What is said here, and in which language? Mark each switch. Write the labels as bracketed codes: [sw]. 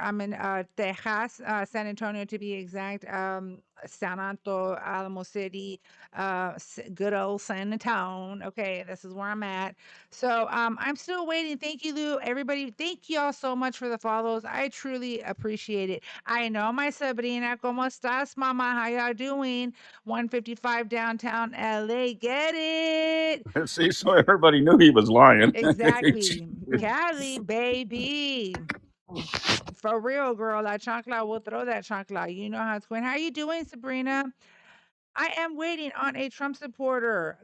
[en] I'm in Texas, San Antonio to be exact. San Antonio, Alamo City, good old San Antonio. Okay, this is where I'm at. So I'm still waiting. Thank you, Lou. Everybody, thank you all so much for the follows. I truly appreciate it. I know my Sabrina, [es] ¿cómo estás, mama? [en] How y'all doing? 155 downtown LA. Get it? See, so everybody knew he was lying. Exactly. Cali, baby. For real, girl. That chancla will throw that chancla. You know how it's going. How you doing, Sabrina? I am waiting on a Trump supporter.